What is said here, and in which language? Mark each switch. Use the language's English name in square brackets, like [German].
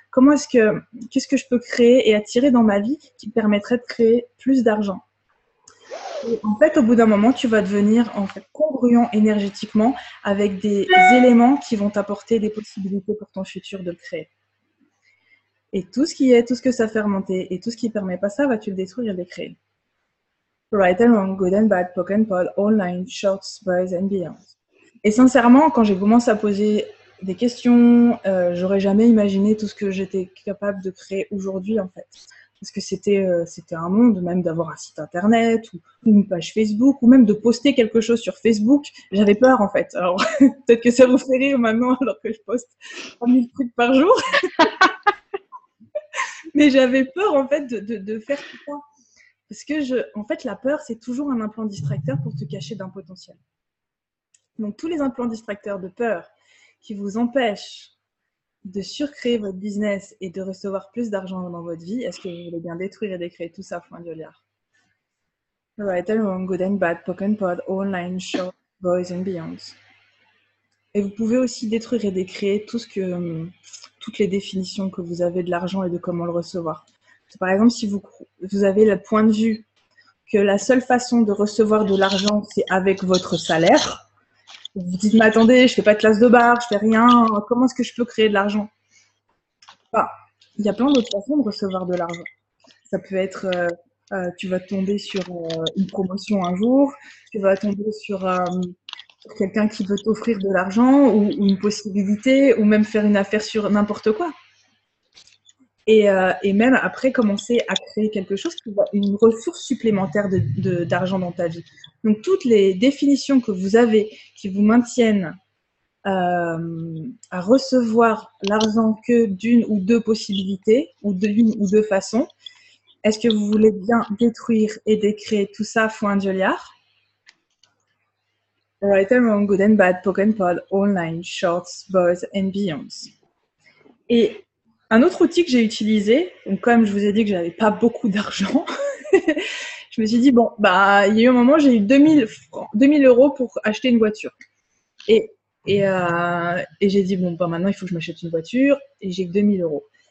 [French] Qu'est-ce que je peux créer et attirer dans ma vie qui me permettrait de créer plus d'argent? Et en fait, au bout d'un moment, tu vas devenir en fait congruent énergétiquement avec des éléments qui vont t'apporter des possibilités pour ton futur de créer. Et tout ce que ça fait remonter et tout ce qui ne permet pas ça, vas-tu le détruire et le créer. [English] Right and wrong, good and bad, poke and pod, online, shorts, boys and beyond. [French] Et sincèrement, quand j'ai commencé à poser des questions, j'aurais jamais imaginé tout ce que j'étais capable de créer aujourd'hui en fait. Parce que c'était un monde, même d'avoir un site internet ou une page Facebook ou même de poster quelque chose sur Facebook. J'avais peur en fait. Alors peut-être que ça vous fait rire maintenant alors que je poste 3000 trucs par jour. Mais j'avais peur en fait de faire tout ça. Parce que en fait, la peur, c'est toujours un implant distracteur pour te cacher d'un potentiel. Donc, tous les implants distracteurs de peur qui vous empêchent de surcréer votre business et de recevoir plus d'argent dans votre vie, est-ce que vous voulez bien détruire et décréer tout ça, point de liard? [English] Right and wrong, good and bad, poke and pod, online, short, boys and beyonds. [French] Et vous pouvez aussi détruire et décréer toutes les définitions que vous avez de l'argent et de comment le recevoir. Par exemple, si vous avez le point de vue que la seule façon de recevoir de l'argent, c'est avec votre salaire, vous vous dites, mais attendez, je fais pas de classe de bar, je fais rien, comment est-ce que je peux créer de l'argent? Enfin, il y a plein d'autres façons de recevoir de l'argent. Ça peut être, tu vas tomber sur une promotion un jour, tu vas tomber sur quelqu'un qui veut t'offrir de l'argent ou une possibilité ou même faire une affaire sur n'importe quoi. Et même après commencer à créer quelque chose qui va une ressource supplémentaire d'argent dans ta vie. Donc toutes les définitions que vous avez qui vous maintiennent à recevoir l'argent que d'une ou deux possibilités ou d'une ou deux façons, est-ce que vous voulez bien détruire et décréer tout ça fois un dioliard? [English] Right and wrong, good and bad, poke and pod, online, shorts, boys and beyonds. [French] Et un autre outil que j'ai utilisé, donc comme je vous ai dit que j'avais pas beaucoup d'argent, je me suis dit, bon, bah, il y a eu un moment, j'ai eu 2000 € pour acheter une voiture. Et j'ai dit, bon, bah, maintenant, il faut que je m'achète une voiture et j'ai que 2000 €.